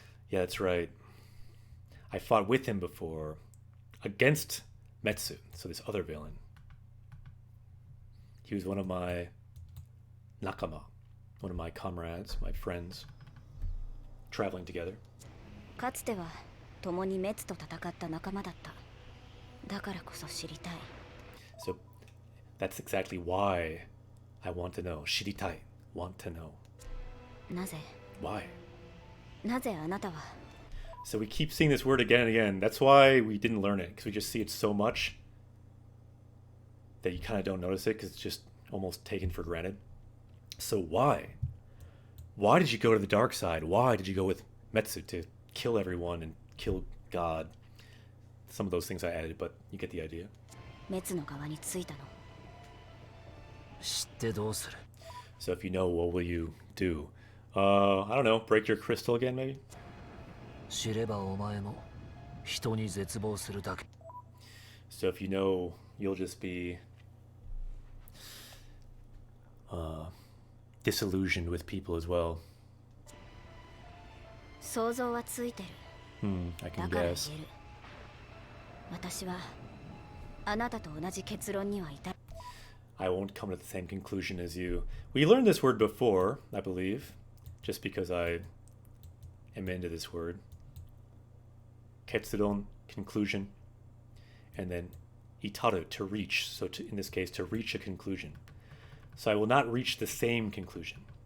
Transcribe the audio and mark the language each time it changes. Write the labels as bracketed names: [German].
[English] Yeah, that's right. I fought with him before, against Metsu, so this other villain. He was one of my nakama, one of my comrades, my friends, traveling together. [Japanese] かつては共にメツと戦った仲間だった。だからこそ知りたい。 [English] So that's exactly why I want to know. Shiritai, want to know. [Japanese] なぜ [English] Why? [Japanese] なぜあなたは [English] So we keep seeing this word again and again. That's why we didn't learn it, because we just see it so much that you kind of don't notice it, because it's just almost taken for granted. So why? Why did you go to the dark side? Why did you go with Metsu to kill everyone and kill God? Some of those things I added, but you get the idea. [Japanese] メツの側についたの。知ってどうする。 [English] So if you know, what will you do? I don't know, break your crystal again, maybe? [Japanese] 知ればお前も人に絶望するだけ。 [English] So if you know, you'll just be disillusioned with people as well. [Japanese] 想像はついてる。 [English] I [Japanese] だ [English] can [Japanese] から言え [English] guess. [Japanese] る。私はあなたと同じ結論には至る。 [English] I won't come to the same conclusion as you. We learned this word before, I believe, just because I am into this word. Ketsuron, conclusion, and then itaru, to reach. So in this case, to reach a conclusion. So I will not reach the same conclusion.